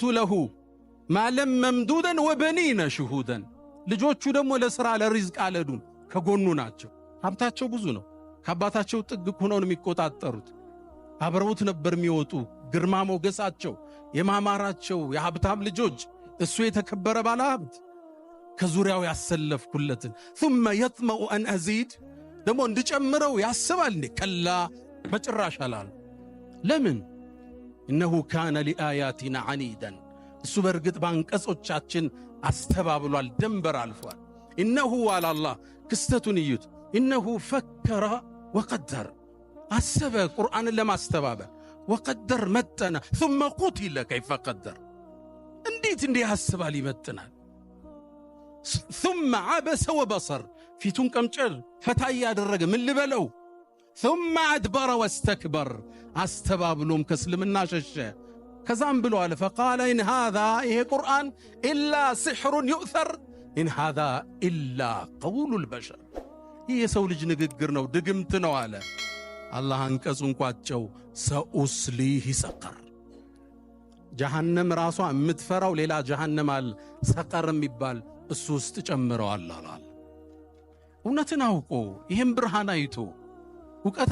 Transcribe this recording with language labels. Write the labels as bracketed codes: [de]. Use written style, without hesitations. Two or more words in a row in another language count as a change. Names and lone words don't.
[ar] له مالا ممدودا وبنين شهودا [am] ልጆቹ ደግሞ ለሥራ ለሪዝቅ አለዱን ከጎኑ ናቸው። ሀብታቸው ብዙ ነው። ከአባታቸው ጥግ ሆነው የሚቆጣጠሩት አብረውት ነበር የሚወጡ። ግርማ ሞገሳቸው የማማራቸው የሀብታም ልጆች እሱ የተከበረ ባለ ሀብት ከዙሪያው ያሰለፍኩለትን [ar] ثم يطمع أن أزيد [am] ደግሞ እንድጨምረው ያስባል እንዴ? ከላ በጭራሽ አላል። ለምን? [ar] إنه كان لآياتنا عنيدا [am] እሱ በርግጥ ባንቀጾቻችን አስተባብሏል፣ ደንበር አልፏል። [ar] إنه على الله [am] ክስተቱን እዩት። [ar] إنه فكر وقدر [am] አሰበ ቁርአንን ለማስተባበል ወቀደር መጠነ [ar] ثم قتل كيف قدر [am] እንዴት እንዲህ ያስባል ይመጥናል። [ar] ثم عبس وبصر [am] ፊቱን ቀምጨር ፈታ ያደረገ ምን ልበለው። [ar] ثم أدبر واستكبر [am] አስተባብሎም ከእስልምና ሸሸ። ከዛም ብሎ አለ [ar] فقال إن هذا [am] ይሄ ቁርአን [ar] إلا سحر يؤثر إن هذا إلا قول البشر [am] ይህ የሰው ልጅ ንግግር ነው፣ ድግምት ነው አለ። አላህ አንቀጹን ቋጨው። [ar] سأصليه سقر [am] ጀሃነም ራሷ የምትፈራው ሌላ ጀሃነም አለ፣ ሰቀር የሚባል እሱ ውስጥ ጨምረዋል አላል። እውነትን አውቆ ይህም ብርሃን አይቶ ዕውቀት